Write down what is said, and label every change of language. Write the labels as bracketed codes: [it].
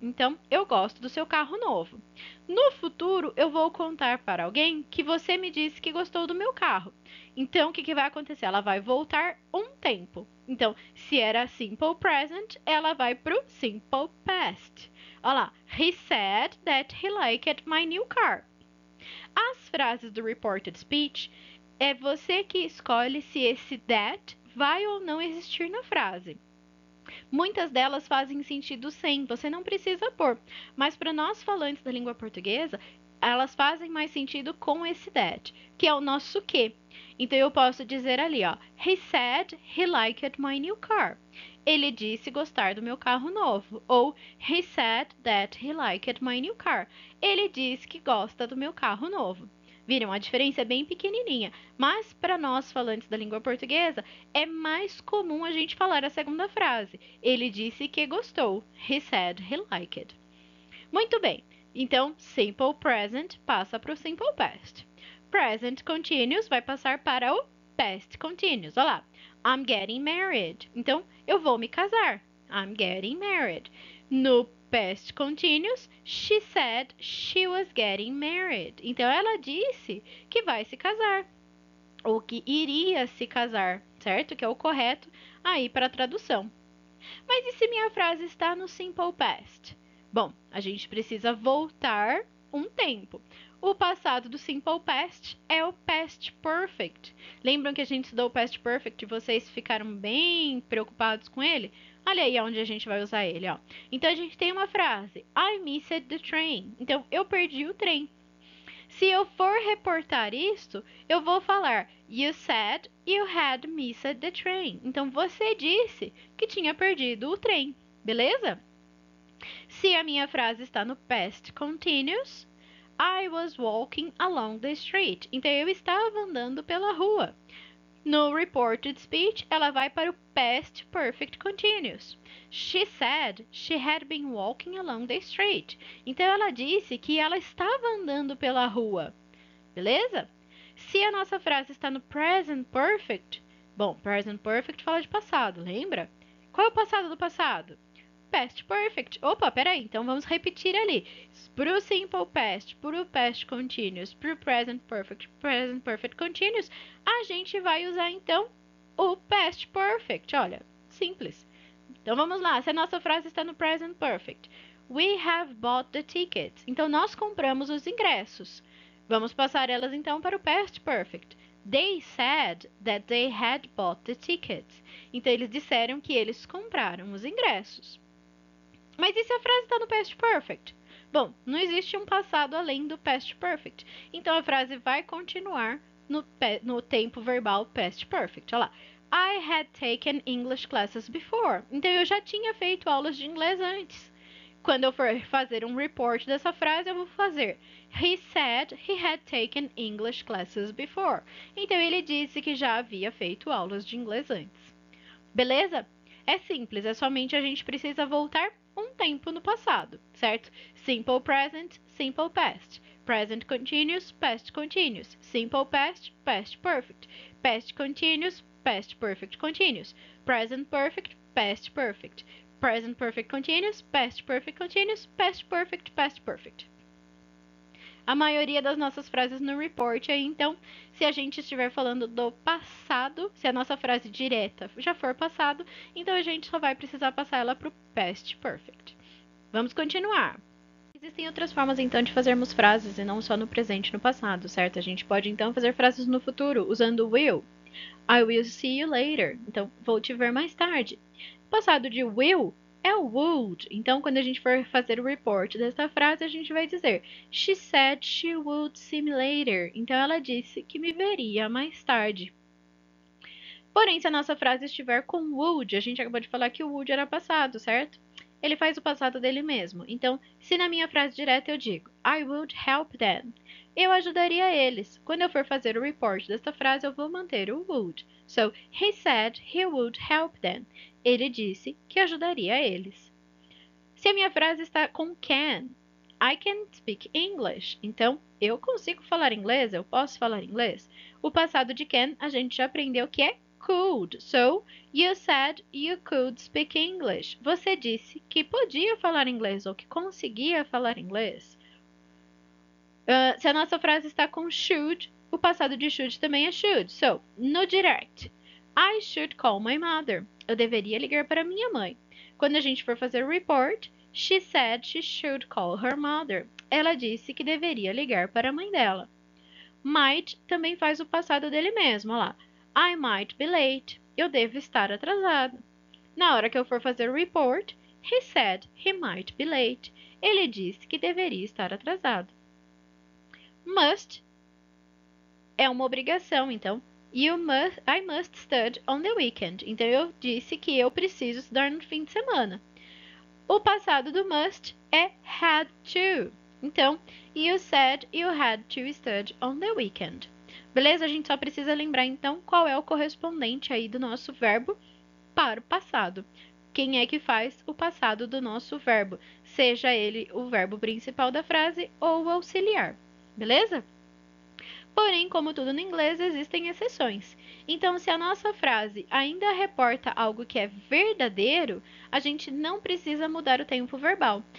[pt] Então, eu gosto do seu carro novo. No futuro, eu vou contar para alguém que você me disse que gostou do meu carro. Então, o que vai acontecer? Ela vai voltar um tempo. Então, se era simple present, ela vai para o simple past. Olha lá. [en] He said that he liked my new car. [pt] As frases do reported speech é você que escolhe se esse that vai ou não existir na frase. Muitas delas fazem sentido sem, você não precisa pôr. Mas para nós falantes da língua portuguesa, elas fazem mais sentido com esse that, que é o nosso que. Então eu posso dizer ali, ó, [en] he said he liked my new car. [pt] Ele disse gostar do meu carro novo. [en] Ou he said that he liked my new car. [pt] Ele disse que gosta do meu carro novo. Viram? A diferença é bem pequenininha. Mas para nós falantes da língua portuguesa, é mais comum a gente falar a segunda frase. Ele disse que gostou. [en] He said he liked. [pt] Muito bem. Então, simple present passa para o simple past. Present continuous vai passar para o past continuous. Olha lá. [en] I'm getting married. [pt] Então, eu vou me casar. [en] I'm getting married. No past continuous, she said she was getting married. [pt] Então, ela disse que vai se casar. Ou que iria se casar, certo? Que é o correto aí para a tradução. Mas e se minha frase está no simple past? Bom, a gente precisa voltar um tempo. O passado do simple past é o past perfect. Lembram que a gente estudou o past perfect e vocês ficaram bem preocupados com ele? Olha aí onde a gente vai usar ele, ó. Então a gente tem uma frase: [en] I missed the train. [pt] Então eu perdi o trem. Se eu for reportar isto, eu vou falar [en] You said you had missed the train. [pt] Então você disse que tinha perdido o trem, beleza? Se a minha frase está no [en] past continuous, I was walking along the street. [pt] Então eu estava andando pela rua. No reported speech, ela vai para o past perfect continuous. [en] She said she had been walking along the street. [pt] Então ela disse que ela estava andando pela rua. Beleza? Se a nossa frase está no present perfect, bom, present perfect fala de passado, lembra? Qual é o passado do passado? past perfect. Opa, peraí, então vamos repetir ali. Pro simple past, pro past continuous, pro present perfect continuous, a gente vai usar então o past perfect. Olha, simples. Então vamos lá, se a nossa frase está no present perfect. [en] We have bought the tickets. [pt] Então nós compramos os ingressos. Vamos passar elas então para o past perfect. [en] They said that they had bought the tickets. [pt] Então eles disseram que eles compraram os ingressos. Mas e se a frase está no past perfect? Bom, não existe um passado além do past perfect. Então a frase vai continuar no tempo verbal past perfect. Olha lá. [en] I had taken English classes before. [pt] Então eu já tinha feito aulas de inglês antes. Quando eu for fazer um report dessa frase, eu vou fazer [en] He said he had taken English classes before. [pt] Então ele disse que já havia feito aulas de inglês antes. Beleza? É simples, é somente a gente precisa voltar um tempo no passado, certo? [en] Simple present, simple past. Present continuous, past continuous. Simple past, past perfect. Past continuous, past perfect continuous. Present perfect, past perfect. Present perfect continuous, past perfect continuous, past perfect, past perfect. [pt] A maioria das nossas frases no report aí, então, se a gente estiver falando do passado, se a nossa frase direta já for passado, então a gente só vai precisar passar ela para o past perfect. Vamos continuar. Existem outras formas, então, de fazermos frases e não só no presente e no passado, certo? A gente pode, então, fazer frases no futuro usando will. [en] I will see you later. [pt] Então, vou te ver mais tarde. O passado de will é o would. Então, quando a gente for fazer o report dessa frase, a gente vai dizer [en] She said she would see me later. [pt] Então, ela disse que me veria mais tarde. Porém, se a nossa frase estiver com would, a gente acabou de falar que o would era passado, certo? Ele faz o passado dele mesmo. Então, se na minha frase direta eu digo [en] I would help them, [pt] eu ajudaria eles. Quando eu for fazer o report desta frase, eu vou manter o would. [en] So, he said he would help them. [pt] Ele disse que ajudaria eles. Se a minha frase está com can, [en] I can speak English. [pt] Então, eu consigo falar inglês, eu posso falar inglês. O passado de can, a gente já aprendeu que é could. [en] So, you said you could speak English. [pt] Você disse que podia falar inglês ou que conseguia falar inglês. Se a nossa frase está com should, o passado de should também é should. [en] So, no direct, I should call my mother. [pt] Eu deveria ligar para minha mãe. Quando a gente for fazer o report, [en] she said she should call her mother. [pt] Ela disse que deveria ligar para a mãe dela. Might também faz o passado dele mesmo. Olha lá. [en] I might be late. [pt] Eu devo estar atrasado. Na hora que eu for fazer o report, [en] he said he might be late. [pt] Ele disse que deveria estar atrasado. Must é uma obrigação, então [en] I must study on the weekend. [pt] Então eu disse que eu preciso estudar no fim de semana. O passado do must é had to. [en] Então, you said you had to study on the weekend. [pt] Beleza? A gente só precisa lembrar então qual é o correspondente aí do nosso verbo para o passado. Quem é que faz o passado do nosso verbo? Seja ele o verbo principal da frase ou o auxiliar. Beleza? Porém, como tudo no inglês, existem exceções. Então, se a nossa frase ainda reporta algo que é verdadeiro, a gente não precisa mudar o tempo verbal.